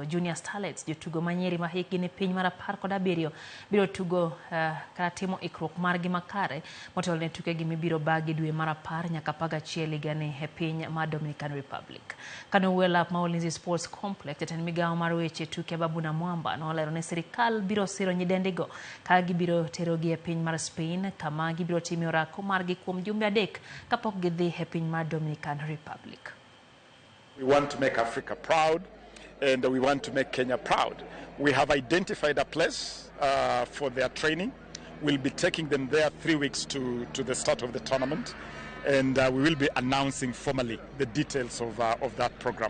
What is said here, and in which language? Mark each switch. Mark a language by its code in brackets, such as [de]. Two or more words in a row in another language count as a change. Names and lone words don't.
[luo] Junior Starlets, jotugo manyiri ma hikgi ni piny mar 17 biro tugo kata timo ikruok margi makare motelo ne tukegi mibiro bagi dwe mar 10 nyaka 11 higani e piny mar Dominican Republic. Kano Welap ma Ulinzi Sports Complex, jatend migawo mar weche tuke Ababu na Mwamba nolero ni sirikal biro siro nyidendigo ka gibiro terogi e piny mar Spain kama gibiro timo orako margi kuom jumbe 3 kapok gidhi e piny mar Dominican Republic. [en] We want to make Africa proud and we want to make Kenya proud. We have identified a place for their training. We'll be taking them there 3 weeks to the start of the tournament, and we will be announcing formally the details of that program.